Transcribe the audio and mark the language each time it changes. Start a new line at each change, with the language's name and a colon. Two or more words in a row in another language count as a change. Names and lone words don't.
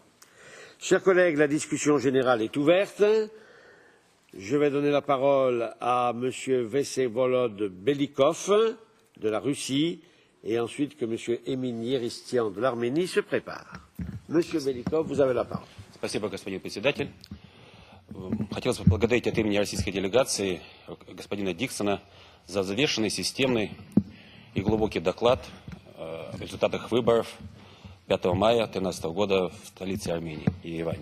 French: Chers collègues, la discussion générale est ouverte. Je vais donner la parole à M. Vsevolod Belikov de la Russie et ensuite que M. Emin Yeristian de l'Arménie se prépare. Monsieur Belikov, vous avez la parole.
Russian: Спасибо, господин председатель. Хотелось бы поблагодарить от имени российской делегации господина Диксона за взвешенный, системный и глубокий доклад о результатах выборов 5 мая 2013 года в столице Армении, Ереване.